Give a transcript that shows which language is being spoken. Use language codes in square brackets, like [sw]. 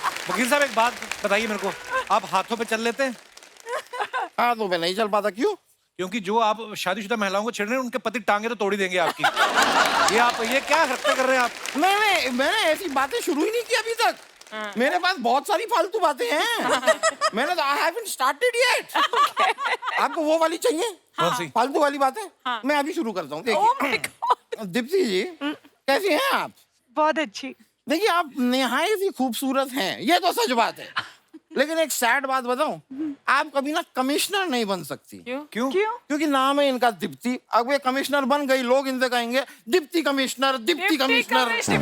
[hi] वकील साहब एक बात बताइए मेरे को, आप हाथों पे चल लेते हैं? हाथों पे नहीं चल पाता, क्यों? क्योंकि जो आप शादीशुदा महिलाओं को छेड़ रहे हैं उनके पति टांगे तो तोड़ ही देंगे आपकी। ये क्या हरकतें कर रहे हैं आप? नहीं, मैंने ऐसी बातें शुरू ही नहीं की अभी तक। मेरे पास बहुत सारी फालतू बातें हैं। मैंने तो [en] I haven't started yet. [hi] आपको वो वाली चाहिए? कौन सी? फालतू वाली बातें? मैं अभी शुरू करता हूँ। देखिए, दीप्ति जी कैसी हैं आप? बहुत अच्छी। देखिए, आप निहायत ही खूबसूरत हैं, ये तो सच बात है। लेकिन एक सैड बात बताऊं, आप कभी ना कमिश्नर नहीं बन सकती। क्यों? क्योंकि नाम है इनका दीप्ति। अब ये कमिश्नर बन गई, लोग इनसे कहेंगे दीप्ति कमिश्नर, दीप्ति कमिश्नर।